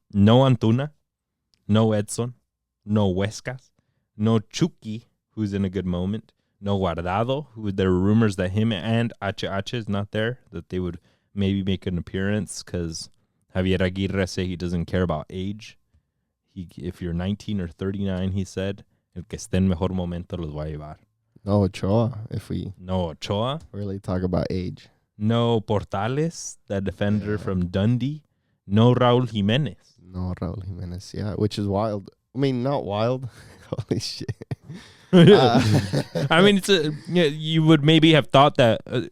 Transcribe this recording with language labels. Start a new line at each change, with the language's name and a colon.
English: No Antuna, no Edson, no Huescas, no Chucky, who's in a good moment, no Guardado, who there were rumors that him and HH is not there, that they would maybe make an appearance because Javier Aguirre say he doesn't care about age. If you're 19 or 39, he said,
Spanish: el que esté en mejor momento los va a llevar.
English: No Ochoa, if we really talk about age. No Portales, that defender from Dundee. No Raul Jimenez. No Raul Jimenez, yeah, which is wild. I mean, not wild. Holy shit. I mean, you would maybe have thought that.